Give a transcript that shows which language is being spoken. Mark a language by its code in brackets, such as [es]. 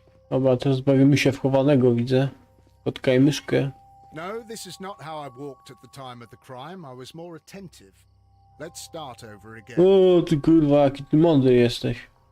[pl] Dobra, teraz bawimy się w chowanego, widzę. Kotka i myszkę. [en] No, this is not how I walked at the time of the crime. I was more attentive. Let's start over again. [pl] O, ty kurwa, jaki ty mądry jesteś.